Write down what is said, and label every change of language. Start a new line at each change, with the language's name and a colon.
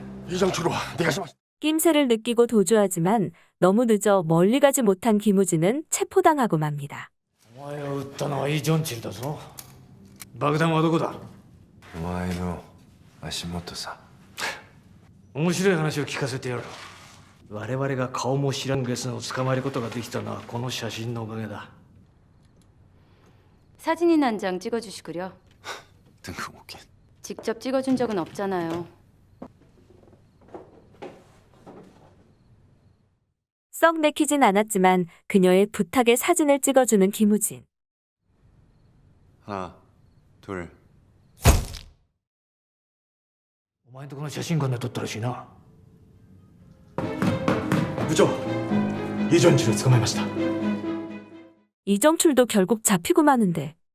Korean: 이정철로 내가 심 낌새를 느끼고 도주하지만 너무 늦어 멀리 가지 못한 김우진은 체포당하고 맙니다.
Japanese: お前を撃ったのはイ・ジョンチルだぞ。爆弾はどこだ？お前の足元さ。面白い話を聞かせてやる。我々が顔も知らぬゲスを捕まえることができたのはこの写真のおかげだ。
Korean: 사진이나 한 장 찍어주시구려. 뜬금없긴. 직접 찍어준 적은 없잖아요. 썩 내키진 않았지만 그녀의 부탁에 사진을 찍어주는 김우진. 하나, 둘.
Japanese: お前んとこの写真館で撮ったらしいな。部長、이전치를 捕まえました.
Korean: 이정출도 결국 잡히고 마는데.